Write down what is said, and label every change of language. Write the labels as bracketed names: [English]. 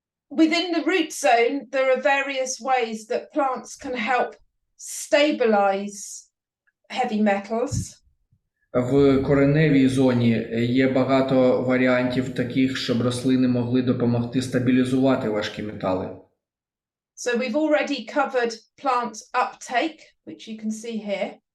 [English] Within the root zone, there are various ways that plants can help stabilize heavy metals. [Ukrainian] В кореневій зоні є багато варіантів таких, щоб рослини могли допомогти стабілізувати важкі метали. [English] So we've already covered plant uptake, which you can see here.